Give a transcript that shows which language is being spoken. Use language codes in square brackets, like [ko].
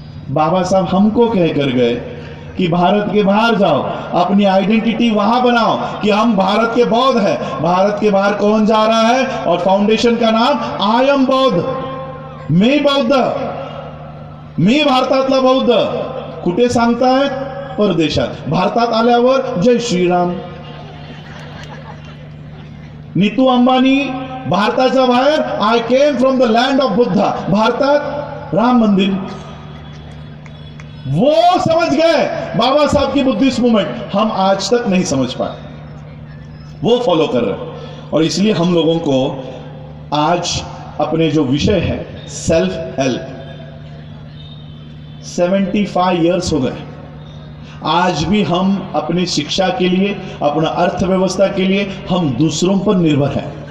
[hi] बाबा साहब हमको कह कर गए कि भारत के बाहर जाओ, अपनी आइडेंटिटी वहां बनाओ कि हम भारत के बौद्ध हैं। भारत के बाहर कौन जा रहा है? और फाउंडेशन का नाम [en] I am Bauddh, [mr] मी बौद्ध, मी भारतातला बौद्ध। कुठे सांगतायत? परदेशात। भारतात आल्यावर जय श्रीराम। नीतू अंबानी भारताच्या बाहेर, [en] I came from the land of Buddha, [mr] भारतात राम मंदिर। [hi] वो समझ गए बाबा साहब की बुद्धिस्ट मूवमेंट, हम आज तक नहीं समझ पाए। वो फॉलो कर रहे हैं। और इसलिए हम लोगों को आज अपने जो विषय है सेल्फ हेल्प, 75 इयर्स हो गए, आज भी हम अपनी शिक्षा के लिए, अपना अर्थव्यवस्था के लिए हम दूसरों पर निर्भर हैं।